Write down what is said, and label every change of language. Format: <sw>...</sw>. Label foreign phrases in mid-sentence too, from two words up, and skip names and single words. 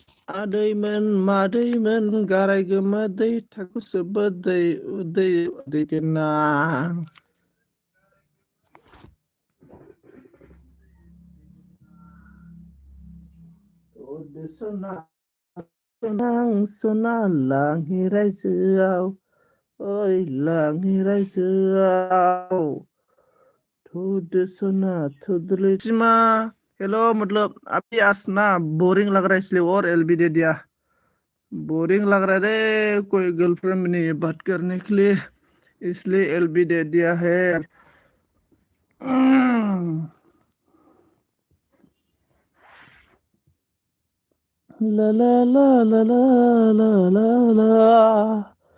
<brx>आदैमोन मादैमोन गाराय गोमोदै थाखु सोबोदै उदै उदै गोनां उदै सना गोनां सना लांहि रायजोआव ओइ लांहि रायजोआव थुदो सना थुदोलै सीमा।</brx> <hi>हेलो मतलब अभी आज ना बोरिंग लग रहा है इसलिए और एलबी दे दिया। बोरिंग लग रहा है रे, कोई गर्लफ्रेंड नहीं है बात करने के लिए, इसलिए एलबी दे दिया है। ला ला ला ला ला ला ला ला।</hi>